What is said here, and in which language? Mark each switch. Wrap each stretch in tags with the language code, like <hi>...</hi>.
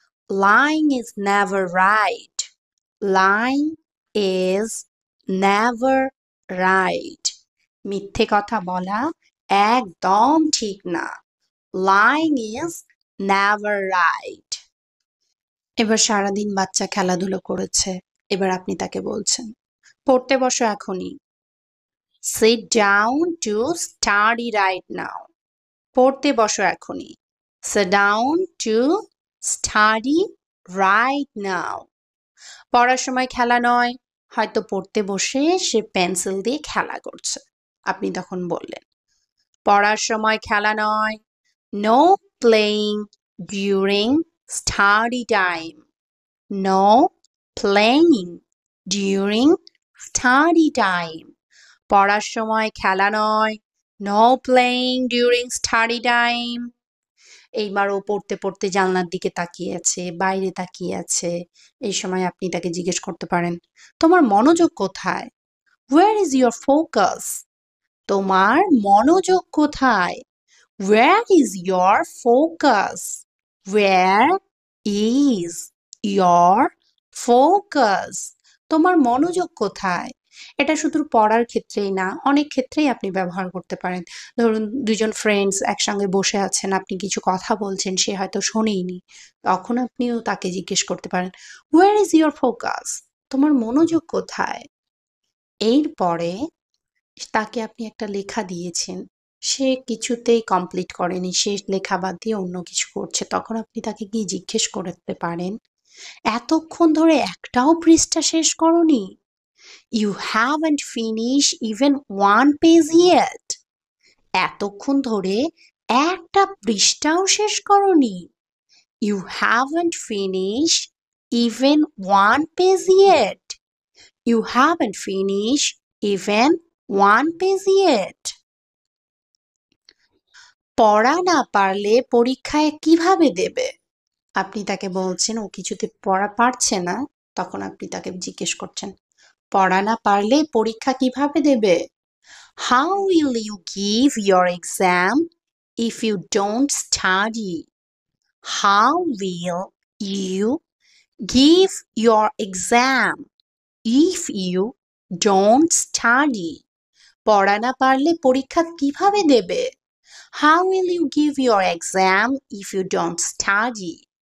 <en>Lying is never right. Lying is never right."</en> <bn>মিথ্যে কথা বলা একদম ঠিক না।</bn> <en>Lying is never right.</en> <bn>এবার সারাদিন বাচ্চা খেলাধুলো করেছে। এবার আপনি তাকে বলছেন, "পড়তে বসো এখনই।</bn> <en>Sit down to study right now."</en> <bn>পড়তে বসো এখনই।</bn> <en>Sit down to study right now.</en> <bn>পড়ার সময় খেলা নয়, হয়তো পড়তে বসে সে পেন্সিল দিয়ে খেলা করছে। আপনি তখন বললেন, পড়ার সময় খেলা নয়।</bn> <en>No playing during study time. No playing during study time.</en> <bn>পড়ার সময় খেলা নয়।</bn> <en>No playing during study time.</en> <bn>এইবার ও পড়তে জানলার দিকে তাকিয়ে আছে, বাইরে তাকিয়ে আছে। এই সময় আপনি তাকে জিজ্ঞেস করতে পারেন, তোমার মনোযোগ কোথায়?</bn> <en>Where is your focus?</en> <bn>তোমার মনোযোগ কোথায়?</bn> <en>Where is your focus? Where is your focus?</en> <bn>তোমার মনোযোগ কোথায়? এটা শুধু পড়ার ক্ষেত্রেই না, অনেক ক্ষেত্রেই আপনি ব্যবহার করতে পারেন। ধরুন ২ জন ফ্রেন্ডস একসঙ্গে বসে আছেন, আপনি কিছু কথা বলছেন, সে হয়তো শোনেইনি। তখন আপনিও তাকে জিজ্ঞেস করতে পারেন,</bn> <en>Where is your focus?</en> <bn>তোমার মনোযোগ কোথায়? এরপরে তাকে আপনি একটা লেখা দিয়েছেন। সে কিছুতেই কমপ্লিট করেনি। সে লেখা বাদ দিয়ে অন্য কিছু করছে। তখন আপনি তাকে গিয়ে জিজ্ঞেস করতে পারেন, "এতক্ষণ ধরে একটাও পৃষ্ঠা শেষ করোনি?</bn> <en>You haven't finished even one page yet."</en> <bn>এতক্ষণ ধরে একটা পৃষ্ঠাও শেষ করোনি?</bn> <en>You haven't finished even one page yet. You haven't finished even one page yet.</en> <bn>পড়া না পারলে পরীক্ষায় কিভাবে দেবে? আপনি তাকে বলছেন ও কিছুতে পড়া পারছে না, তখন আপনি তাকে জিজ্ঞেস করছেন, পড়া না পারলে পরীক্ষা কিভাবে দেবে?</bn> <en>How will you give your exam if you don't study? How will you give your exam if you don't study?</en> <bn>পড়া না পারলে পরীক্ষা কিভাবে দেবে?</bn> <en>How will you give your exam if you don't study?</en>